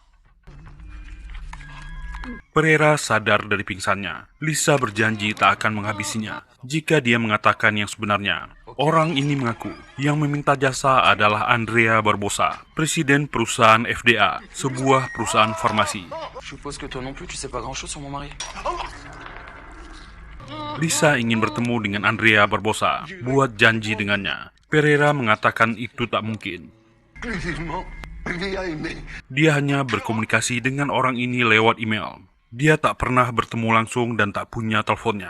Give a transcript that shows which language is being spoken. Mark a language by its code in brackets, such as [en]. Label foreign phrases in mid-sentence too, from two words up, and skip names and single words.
[id] Pereira sadar dari pingsannya. Lisa berjanji tak akan menghabisinya jika dia mengatakan yang sebenarnya. Orang ini mengaku yang meminta jasa adalah Andrea Barbosa, presiden perusahaan FDA, sebuah perusahaan farmasi. [fr] Je suppose que toi non plus, tu sais pas grand-chose sur mon mari. [id] Lisa ingin bertemu dengan Andrea Barbosa, buat janji dengannya. Pereira mengatakan itu tak mungkin. Dia hanya berkomunikasi dengan orang ini lewat email. Dia tak pernah bertemu langsung dan tak punya teleponnya.